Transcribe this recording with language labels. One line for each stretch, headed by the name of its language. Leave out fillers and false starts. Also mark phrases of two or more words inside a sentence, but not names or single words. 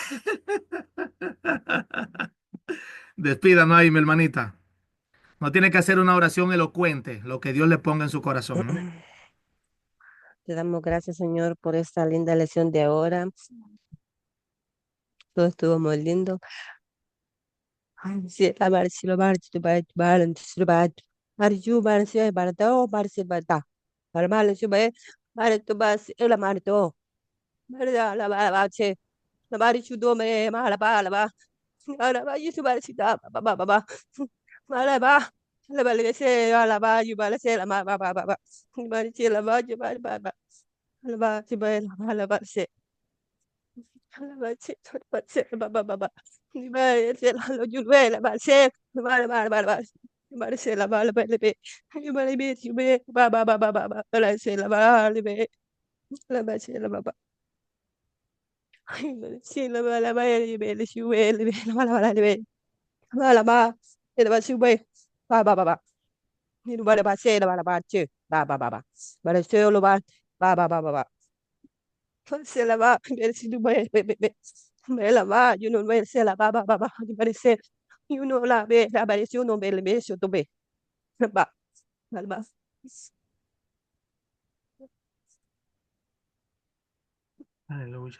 Spanish: Despídanos ahí, mi hermanita. No tiene que hacer una oración elocuente, lo que Dios le ponga en su corazón, ¿no? Te damos gracias, Señor, por esta linda lección de ahora. Todo estuvo muy lindo. Sí, la bar, si lo bar, si lo bar, si lo bar, marju, bar, si bar, do, bar, si bar, da. Bar, mal, si bar, bar, tu bar, si la mar, do. Bar, da, la bar, bar, si. La bar, si do, me, ma, la ba, la ba. La ba, si bar, si da, ba, ba, ba, ba. Ma, la ba. La ba, le, se, la ba, yu, ba, la, se, la, ma, ba, ba, ba, ba. Bar, si, la ba, yu, ba, ba, ba. La ba, si, ba, la ba, la ba, si. La ba, si, ba, si, ba, ba, ba, ba. Di ba, si, la, lo, yu, be, la ba, si. La ba, la ba, la ba, la ba. Di ba, si, la ba, la ba, la be. Di ba, la be, si, be, ba, ba, ba, ba, ba, ba. La, si, la ba, la be. La ba, si, la ba, ba. Di ba, si, la ba, la ba, la be, la, si, be, la be, la ba, la ba, la be. La ba, la ba. Di ba, si, be. Ba, ba, ba, ba. Di ba, la ba, si, la ba, la ba, si. Ba, ba, ba, ba. Ba, la, si, la ba. Ba, ba, ba, ba, ba. Se la va, si tu me la va, yo no me se la va, di parecer, y uno la ve, la apareció, no ve, le ve, yo tomé, va, va. Aleluya.